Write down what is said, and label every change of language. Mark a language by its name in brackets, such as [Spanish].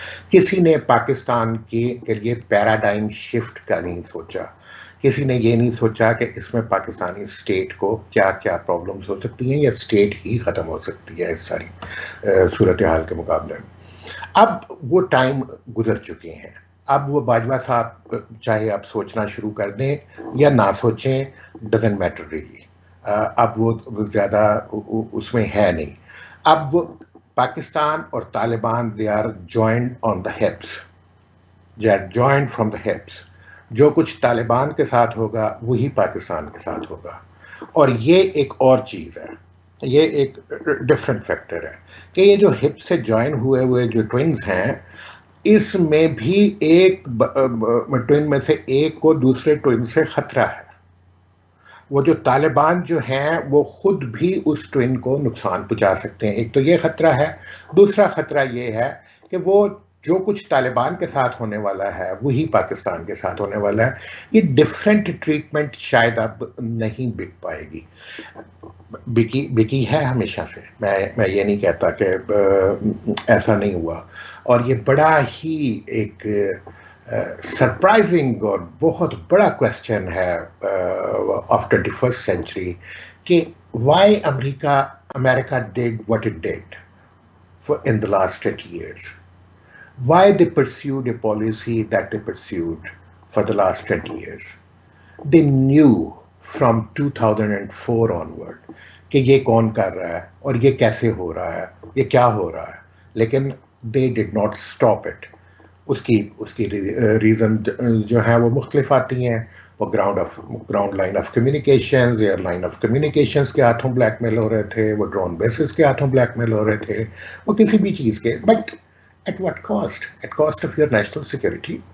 [Urdu] کسی نے پاکستان کے لیے پیراڈائم شفٹ کا نہیں سوچا, کسی نے یہ نہیں سوچا کہ اس میں پاکستانی اسٹیٹ کو کیا کیا پرابلمس ہو سکتی ہیں یا اسٹیٹ ہی ختم ہو سکتی ہے اس ساری صورتحال کے مقابلے میں. اب وہ ٹائم گزر چکے ہیں. اب وہ باجوہ صاحب چاہے آپ سوچنا شروع کر دیں یا نہ سوچیں, [English] Doesn't matter really. [Urdu] اب وہ زیادہ اس میں ہے نہیں. اب وہ [English] پاکستان اور Taliban they are joined on the hips, they are joined from the hips. [Urdu] جو کچھ طالبان کے ساتھ ہوگا وہی پاکستان کے ساتھ ہوگا. اور یہ ایک اور چیز ہے, یہ ایک ڈفرینٹ فیکٹر ہے کہ یہ جو ہپ سے جوائن ہوئے جو ٹوئنز ہیں, اس میں بھی ایک ٹوئن میں سے ایک کو دوسرے ٹوئن سے خطرہ ہے. وہ جو طالبان جو ہیں وہ خود بھی اس ٹوئن کو نقصان پہنچا سکتے ہیں. ایک تو یہ خطرہ ہے, دوسرا خطرہ یہ ہے کہ وہ جو کچھ طالبان کے ساتھ ہونے والا ہے وہی پاکستان کے ساتھ ہونے والا ہے. یہ ڈفرینٹ ٹریٹمنٹ شاید اب نہیں بک پائے گی. بکی ہے ہمیشہ سے, میں یہ نہیں کہتا کہ ایسا نہیں ہوا. اور یہ بڑا ہی ایک [English] surprising [Urdu] اور بہت بڑا [English] Question ہے of 21st century کہ why America did what it did in the last 30 years. Why they pursued a policy that they pursued for the last 20 years. They knew from 2004 onward [Urdu] کہ یہ کون کر رہا ہے اور یہ کیسے ہو رہا ہے, یہ کیا ہو رہا ہے, لیکن [English] they did not stop it. [Urdu] اس کی ریزن جو ہیں وہ مختلف آتی ہیں. وہ ground line of communications, air line of communications کے ہاتھوں بلیک میل ہو رہے تھے، وہ ڈرون بیسز کے ہاتھوں بلیک میل ہو رہے تھے، وہ کسی بھی چیز کے، [English] But at what cost? At cost of your national security.